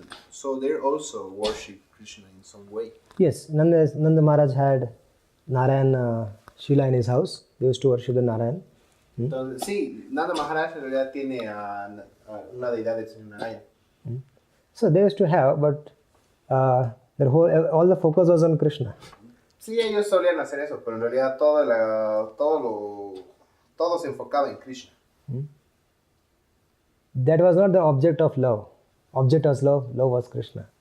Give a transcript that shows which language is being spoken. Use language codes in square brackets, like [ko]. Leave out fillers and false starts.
[en] So they also worship Krishna in some way. Yes, Nanda Maharaj had Narayan Shila in his house. They used to worship the Narayan. [es] Entonces, sí, Nanda Maharaj en realidad tiene a una deidad del Señor Narayan. [en] So they used to have, but their all the focus was on Krishna. [es] Sí, ellos solían hacer eso, pero en realidad todo se enfocaba en Krishna. [en] That was not the object of love. Object was love, love was Krishna.